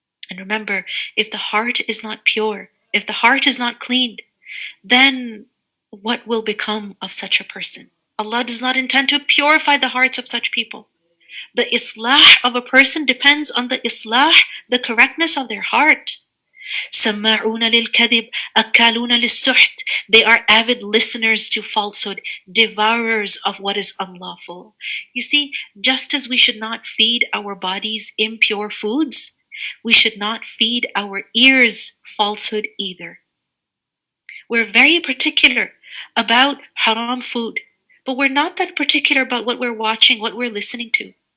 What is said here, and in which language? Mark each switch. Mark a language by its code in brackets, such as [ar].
[en] And remember, if the heart is not pure, if the heart is not cleaned, then what will become of such a person? Allah does not intend to purify the hearts of such people. The islah of a person depends on the islah, the correctness of their heart. [ar] سماعون للكذب أكالون للسحت. [en] They are avid listeners to falsehood, devourers of what is unlawful. You see, just as we should not feed our bodies impure foods, we should not feed our ears falsehood either. We're very particular about haram food, but we're not that particular about what we're watching, what we're listening to.